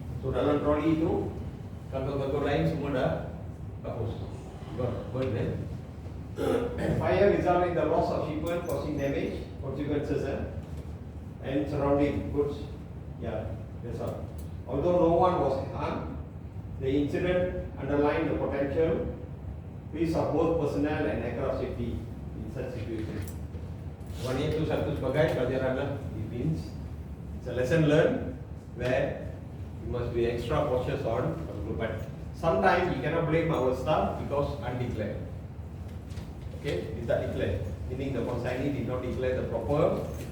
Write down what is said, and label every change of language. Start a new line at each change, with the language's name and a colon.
English: So
Malay: dalam trolley itu cargo-cargo lain semua dah hapus,
English: burn Fire resulted in the loss of shipment, causing damage, consequences and surrounding goods. Yeah, that's all. Although no one was harmed, the incident underlined the potential risk of both personnel and aircraft safety in such situations.
Malay: Maknanya itu satu sebagai pelajaran lah.
English: It means it's a lesson learned where you must be extra cautious on. But sometimes you cannot blame our staff because undeclared. Okay, it's not declared. Meaning the consignee did not declare the proper code.